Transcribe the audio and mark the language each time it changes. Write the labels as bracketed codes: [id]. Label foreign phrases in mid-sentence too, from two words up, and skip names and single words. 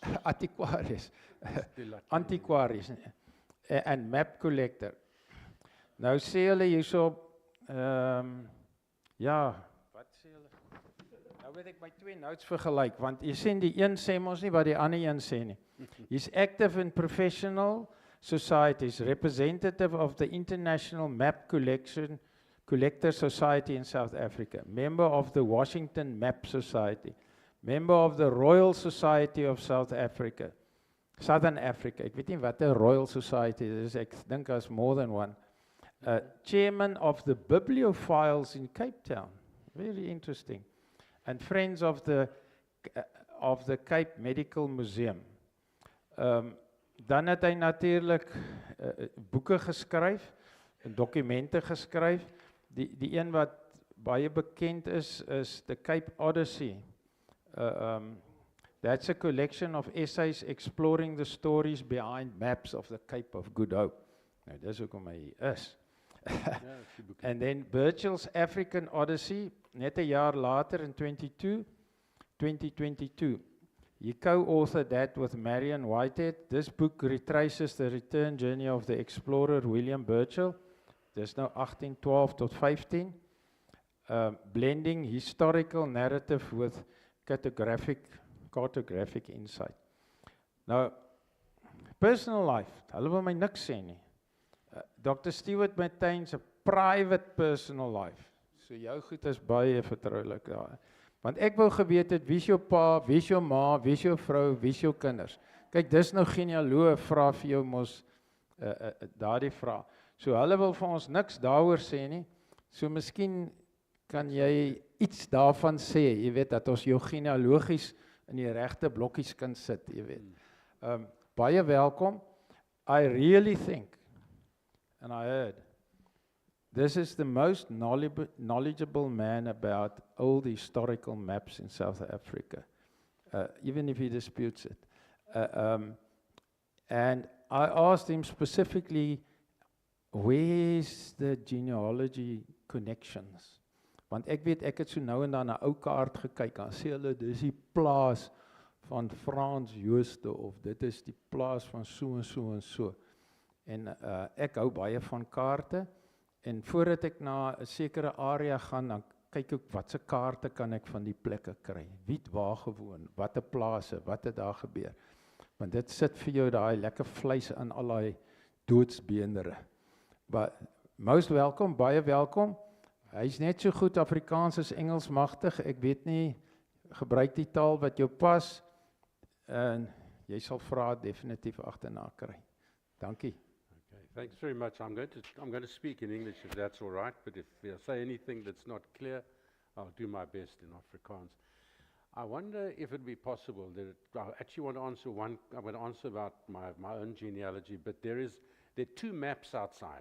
[en] Antiquarius. Antiquarius. En map collector. [af] Nou sê hulle hierso, ja, wat sê hulle? Nou weet ek my twee notes vergelyk, want jy sien die een sê mos nie wat die ander een sê nie. [en] He's active in professional societies, representative of the International Map Collector Society in South Africa, member of the Washington Map Society, member of the Royal Society of South Africa, Southern Africa. [af] Ek weet nie wat 'n Royal Society is, ek dink daar's [en] more than one. Chairman of the Bibliophiles in Cape Town. Very interesting. And friends of the Cape Medical Museum. [af] Dan het hy natuurlik boeke geskryf, dokumente geskryf. Die een wat baie bekend is the Cape Odyssey. [en] That's a collection of essays exploring the stories behind maps of the Cape of Good Hope. [af] Nou, dis hoekom hy is. [en] And then Birchall's African Odyssey, [af] net 'n jaar later in 2022. [en] He co-authored that with Marion Whitehead. This book retraces the return journey of the explorer William Birchall. [af] Dis nou 1812 tot 15. [en] Blending historical narrative with cartographic insight. Nou, personal life, [af] hulle wil my niks sê nie. Dr. Stewart Matain se [en] private personal life. [af] So jou goed is baie vertroulik daar. Want ek wou geweet het wie's jou pa, wie's jou ma, wie's jou vrou, wie's jou kinders. Kyk, dis nou genealoog vra vir jou mos daardie vraag. So hulle wil vir ons niks daaroor sê nie. So miskien kan jy iets daarvan sê, jy weet dat ons jou genealogies in die regte blokkies kan sit, jy weet. Baie welkom. [en] I really think, and I heard, this is the most knowledgeable man about all the historical maps in South Africa, even if he disputes it. And I asked him specifically, where's the genealogy connections? [af] Want ek weet, ek het so nou en dan na ou kaart gekyk, dan sê hulle, dis die plaas van Frans Jooste, of dit is die plaas van so en so en so. En ek hou baie van kaarte, en voordat ek na 'n sekere area gaan, dan kyk ek watse kaarte kan ek van die plekke kry. Wie het waar gewoon, watter plase, wat het daar gebeur. Want dit sit vir jou daai lekker vleis in al daai doodsbeendere. [en] But most [af] welkom, baie welkom. Hy's net so goed Afrikaans as Engels magtig. Ek weet nie, gebruik die taal wat jou pas, en jy sal vra definitief agterna kry. Dankie. [en] Okay, thanks very much. I'm going to speak in English if that's all right, but if you say anything that's not clear, I'll do my best in Afrikaans. I wonder if it'd be possible that I actually want to answer one. I'm going to answer about my own genealogy, but there are two maps outside.